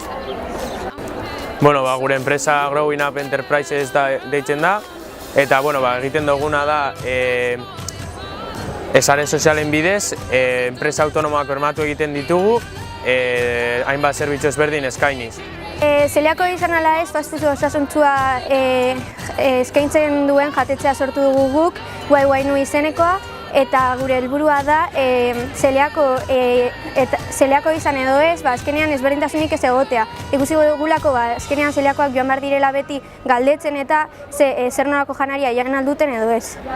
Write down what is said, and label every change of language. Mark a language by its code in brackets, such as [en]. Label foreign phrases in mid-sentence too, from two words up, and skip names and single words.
[eu] Gure enpresa Growing Up Enterprises deitzen da, eta egiten duguna da sare sozialen bidez, enpresa autonomoak bermatu egiten ditugu, hainbat zerbitzu ezberdin eskainiz. Zeliako izan ala ez, [en] fast food [eu] osasuntsua eskaintzen duen jatetzea sortu dugu guk, Guai izenekoa, eta gure helburua da zeliako izan edo ez, azkenean ezberdintasunik ez egotea. Ikusi dugulako azkenean zeliakoak joan behar direla beti galdetzen eta zer nolako janaria jagen alduten edo ez.